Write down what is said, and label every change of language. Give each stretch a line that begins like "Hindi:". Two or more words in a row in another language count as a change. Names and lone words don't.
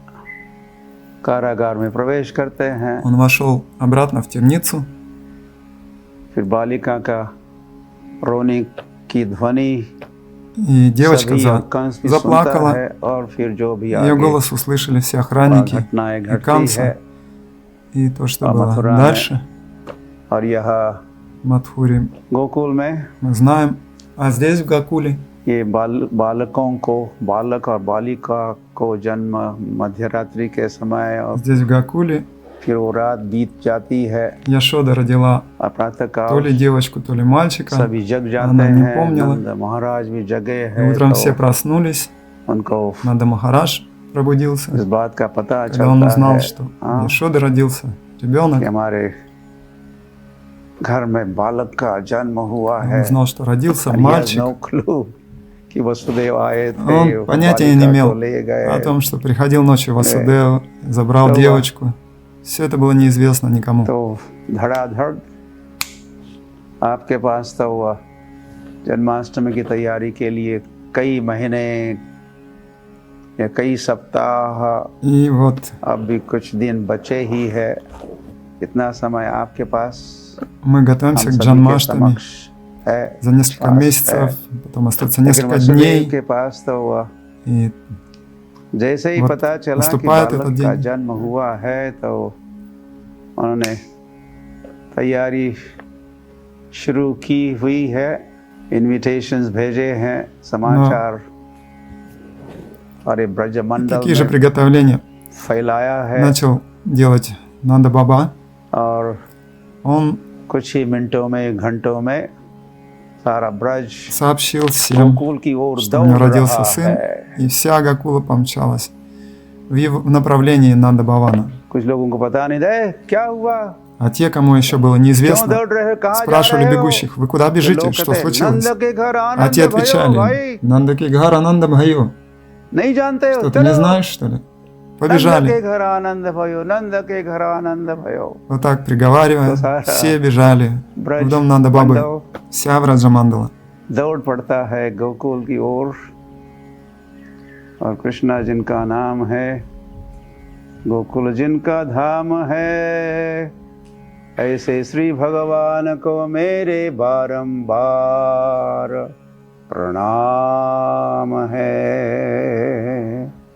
Hindi: लौटते हैं। कारागार में प्रवेश करते हैं।
Russian: Он вошел обратно в темницу,
Hindi: फिर बालिका का रोने की ध्वनि
Russian: и девочка
Hindi: सभी और कंस भी सुनता
Russian: заплакала.
Hindi: है, और फिर जो भी
Russian: Ее
Hindi: आगे
Russian: голос услышали все охранники
Hindi: घटनाएं
Russian: и
Hindi: घटती है,
Russian: Камса, и то, что
Hindi: और
Russian: было
Hindi: मथुरा में,
Russian: дальше,
Hindi: और यह
Russian: в Мадхуре,
Hindi: गोकुल में
Russian: мы знаем. А здесь, в Гакуле,
Hindi: ये बालकों को, बालक और बालिका को जन्म मध्य रात्रि के समय, और
Russian: здесь, в Гакуле,
Hindi: फिर वो रात बीत जाती है,
Russian: Яшода родила
Hindi: और प्रातः
Russian: то
Hindi: काल
Russian: ли девочку, то ли мальчика.
Hindi: सभी जग जाते
Russian: она не
Hindi: हैं।
Russian: помнила.
Hindi: नंद महाराज भी जगे
Russian: И
Hindi: हैं,
Russian: утром
Hindi: तो
Russian: все проснулись,
Hindi: उनको
Russian: Нанда Махарадж пробудился,
Hindi: इस बात का पता
Russian: когда он
Hindi: चलता
Russian: узнал,
Hindi: है
Russian: что
Hindi: हाँ,
Russian: Яшода родился
Hindi: कि
Russian: ребенок.
Hindi: हमारे घर में बालक का जन्म हुआ
Russian: Он
Hindi: है।
Russian: узнал, что родился
English: And he has
Russian: мальчик.
English: no clue
Hindi: कि वसुदेव आए थे,
Russian: Он
Hindi: वो
Russian: понятия не
Hindi: बालिका
Russian: имел
Hindi: को ले गए।
Russian: о том, что приходил ночью Васудева, забрал Да. девочку. Все это было неизвестно никому.
Hindi: तो धड़ाधड़ आपके पास तो हुआ जन्माष्टमी की तैयारी के लिए कई महीने या कई सप्ताह,
Russian: И вот
Hindi: अब भी कुछ दिन बचे ही है। इतना समय आपके पास
Russian: мы
Hindi: हम
Russian: готовимся к
Hindi: सभी के
Russian: Джанмаштами.
Hindi: समक्ष है।
Russian: За несколько
Hindi: पास
Russian: месяцев, потом остается
Hindi: लेकिन
Russian: несколько
Hindi: वसुदेव
Russian: дней.
Hindi: के पास तो हुआ
Russian: И
Hindi: जैसे ही
Russian: Вот
Hindi: पता चला कि
Russian: наступает этот
Hindi: बालक का
Russian: день.
Hindi: जन्म हुआ है, तो उन्होंने तैयारी शुरू की हुई है, इनविटेशंस भेजे हैं, समाचार और ये ब्रजमंडल
Russian: такие же
Hindi: में
Russian: приготовления
Hindi: फैलाया है,
Russian: начал делать Нанда Баба.
Hindi: और
Russian: Он
Hindi: कुछ ही मिनटों में, घंटों में सारा ब्रज
Russian: сообщил всем,
Hindi: गोकुल की ओर
Russian: что у него
Hindi: दौड़
Russian: родился
Hindi: रहा
Russian: сын,
Hindi: है।
Russian: и вся Гакула помчалась в направлении Нанда Бавана.
Hindi: कुछ लोगों को पता नहीं था क्या हुआ,
Russian: А те, кому еще было
Hindi: क्यों
Russian: неизвестно,
Hindi: दौड़ रहे हो, कहाँ जा
Russian: спрашивали
Hindi: रहे हो?
Russian: бегущих: вы куда
Hindi: तो
Russian: бежите,
Hindi: लोग
Russian: что
Hindi: कहते हैं,
Russian: случилось?
Hindi: नंद के घर
Russian: А
Hindi: आनंद
Russian: те
Hindi: भयो भाई,
Russian: отвечали:
Hindi: नंद की घर आनंद भयो. नहीं जानते हो,
Russian: Что, ты не
Hindi: चलो
Russian: знаешь, что ли?
Hindi: नंद के
Russian: Побежали.
Hindi: घर आनंद भयो, नंद के घर आनंद भयो।
Russian: Вот так, приговаривая,
Hindi: तो सारा
Russian: все бежали в
Hindi: ब्रज
Russian: дом Нанда Бабы.
Hindi: मंडल
Russian: Вся Враджамандала.
Hindi: दौड़ पड़ता है गोकुल की ओर, और कृष्णा जिनका नाम है, गोकुल जिनका धाम है, ऐसे श्री भगवान को मेरे बारंबार प्रणाम है।